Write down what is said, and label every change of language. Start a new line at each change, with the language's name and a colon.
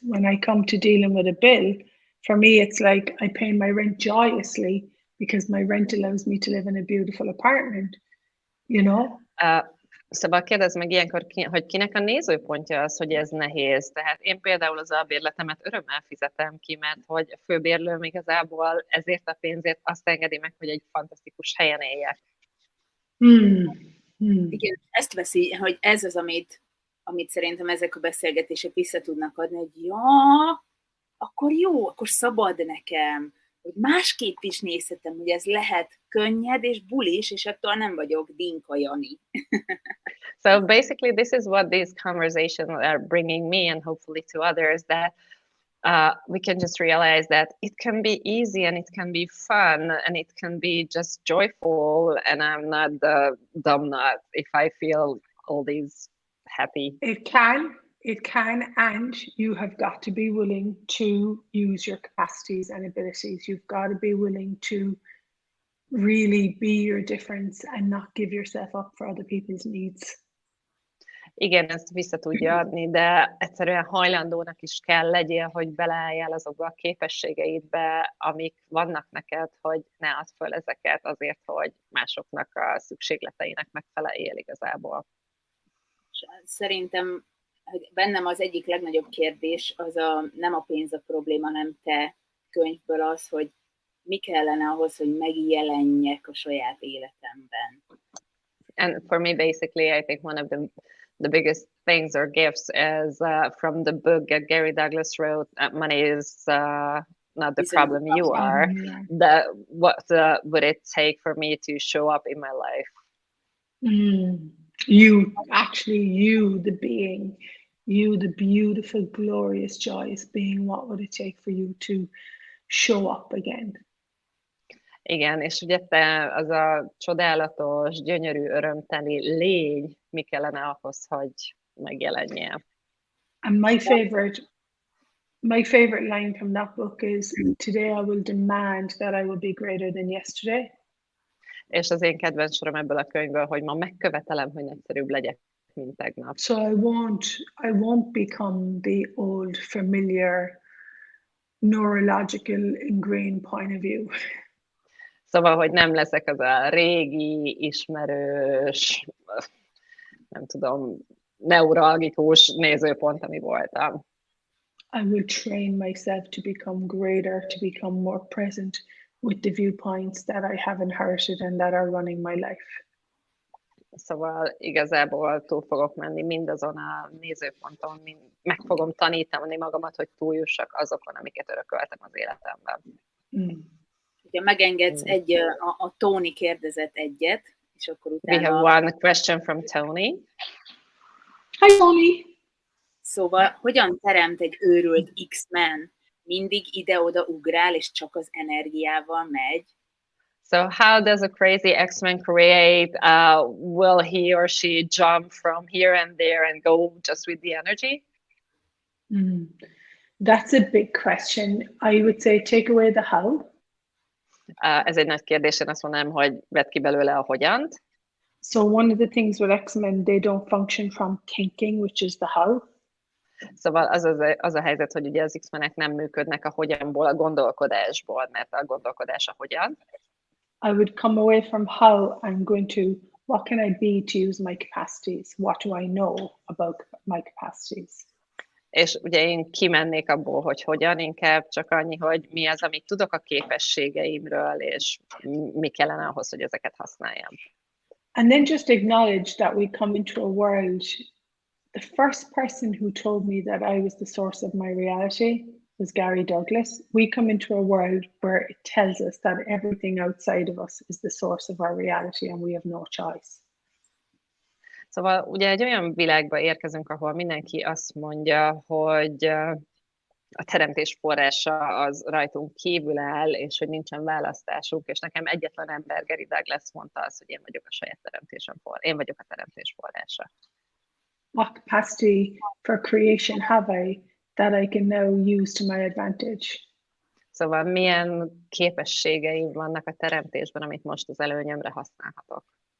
English: When I come to dealing with a bill, for me, it's like I pay my rent joyously because my rent allows me to live in a beautiful apartment, you know?
Hungarian: Szóval kérdezd meg ilyenkor, hogy kinek a nézőpontja az, hogy ez nehéz. Tehát én például az albérletemet örömmel fizetem ki, mert hogy a főbérlőm igazából ezért a pénzért azt engedi meg, hogy egy fantasztikus helyen éljek. Igen, ezt veszi, hogy ez az, amit szerintem ezek a beszélgetések vissza tudnak adni, hogy akkor jó, akkor szabad nekem, hogy másképp is nézhetem, hogy ez lehet könnyed és bulis, és attól nem vagyok Dinka Jani.
English: So basically, this is what these conversations are bringing me and hopefully to others, that we can just realize that it can be easy and it can be fun and it can be just joyful, and I'm not the dumb nut if I feel all these happy. It can, and you have got to be willing to use your capacities and abilities. You've got to be willing to really be your difference and not give yourself up for other people's needs.
Hungarian: Igen, ezt vissza tudja adni, de egyszerűen hajlandónak is kell legyél, hogy beleálljál azokba a képességeidbe, amik vannak neked, hogy ne add föl ezeket azért, hogy másoknak a szükségleteinek megfeleljél igazából. Szerintem hogy bennem az egyik legnagyobb kérdés az nem a pénz a probléma, hanem te könyvből az, hogy mi kellene ahhoz, hogy megjelenjek a saját életemben.
English: And for me, basically, I think one of the biggest things or gifts is from the book that Gary Douglas wrote, Money is not the problem, you are. What would it take for me to show up in my life? You, the being, you, the beautiful, glorious, joyous being, what would it take for you to show up again?
Hungarian: Igen, és ugye te az a csodálatos, gyönyörű, örömteli lény, mi kellene ahhoz, hogy megjelenjél?
English: And my favorite line from that book is, today I will demand that I will be greater than yesterday.
Hungarian: És az én kedvenc sorom ebből a könyvből, hogy ma megkövetelem, hogy nagyszerűbb legyek, mint tegnap.
English: So I won't become the old, familiar, neurological, ingrained point of view.
Hungarian: Szóval, hogy nem leszek az a régi, ismerős, nem tudom, neuralgikus nézőpont, ami voltam.
English: I will train myself to become greater, to become more present with the viewpoints that I have inherited and that are running my life.
Hungarian: Szóval igazából túl fogok menni mindazon a nézőponton, meg fogom tanítani magamat, hogy túljussak azokon, amiket örököltem az életemben. Ha megengedsz, a Tony kérdezett egyet, és akkor utána...
English: We have one question from Tony. Hi, Tony!
Hungarian: Szóval, hogyan teremt egy őrült X-men? Mindig ide-oda ugrál, és csak az energiával megy?
English: So how does a crazy X-Men create? Will he or she jump from here and there and go just with the energy? That's a big question. I would say take away the how.
Hungarian: Ez egy nagy kérdés, én azt mondanám, hogy vedd ki belőle a hogyant.
English: So one of the things with X-Men, they don't function from thinking, which is the how.
Hungarian: Szóval az a helyzet, hogy ugye az X-menek nem működnek a hogyanból, a gondolkodásból, mert a gondolkodás a hogyan.
English: I would come away from how. I'm going to, what can I be to use my capacities? What do I know about my capacities?
Hungarian: És ugye én kimennék abból, hogy hogyan, inkább csak annyi, hogy mi az, amit tudok a képességeimről, és mi kellene ahhoz, hogy ezeket használjam.
English: And then just acknowledge that we come into a world. The first person who told me that I was the source of my reality was Gary Douglas. We come into a world where it tells us that everything outside of us is the source of our reality and we have no choice.
Hungarian: Szóval ugye egy olyan világba érkezünk, ahol mindenki azt mondja, hogy a teremtés forrása az rajtunk kívül áll, és hogy nincsen választásunk, és nekem egyetlen ember, Gary Douglas mondta azt, hogy én vagyok a saját teremtésem forrása, én vagyok a teremtés forrása.
English: What capacity for creation have I that I can now use to my advantage?
Hungarian: Szóval milyen képességeim vannak a teremtésben, amit most az előnyömre használhatok.